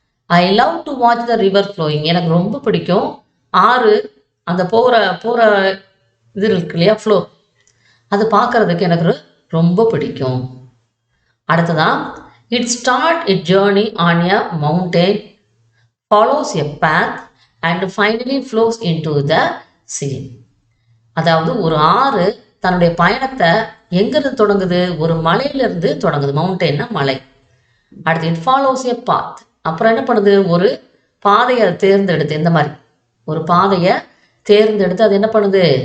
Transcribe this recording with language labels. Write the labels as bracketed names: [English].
[English] I love to watch the river flowing, [Tamil] எனக்கு ரொம்ப பிடிக்கும் ஆறு அந்த போகிற இது இருக்கு இல்லையா, ஃப்ளோ, அது பார்க்கறதுக்கு எனக்கு ரொம்ப பிடிக்கும். [English] அடுத்ததான் it start it journey on a mountain follows a path and finally flows into the sea. [Tamil] அதாவது ஒரு ஆறு தன்னுடைய பயணத்தை எங்கிருந்து தொடங்குது? ஒரு மலையிலிருந்து தொடங்குது. மவுண்டெயின்னா மலை. அடுத்து [English] It follows a path. [Tamil] அப்புறம் என்ன பண்ணுது? ஒரு பாதையை தேர்ந்தெடுத்து, இந்த மாதிரி ஒரு பாதையை தேர்ந்தெடுத்து அது என்ன பண்ணுது?